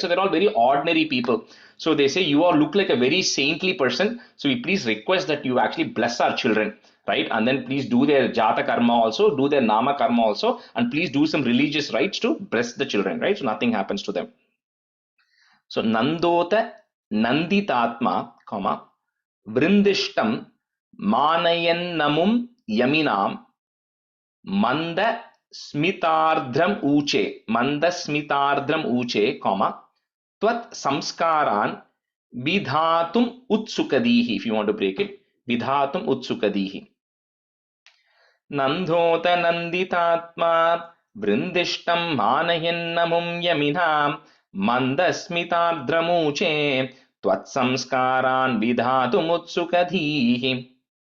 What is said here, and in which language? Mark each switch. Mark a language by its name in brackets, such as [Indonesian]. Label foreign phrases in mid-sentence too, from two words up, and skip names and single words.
[English] So they're all very ordinary people. So they say, you all look like a very saintly person, so we please request that you actually bless our children, right? And then please do their Jata Karma also, do their Nama Karma also, and please do some religious rites to bless the children, right? So nothing happens to them. [Sanskrit] So Nandota Nanditatma, Vrindishtam Manayannamum Yaminam Manda Smitardram Uche, Tvat Samskaran Vidhatum Utsukadihi. [English] If you want to break it, [Sanskrit] Vidhatum Utsukadihi. Nandota Nanditatma Vrindishtam Manayannamum Yaminam Mandasmitadramuche Tvatsamskaran Vidhatumutsukadehi.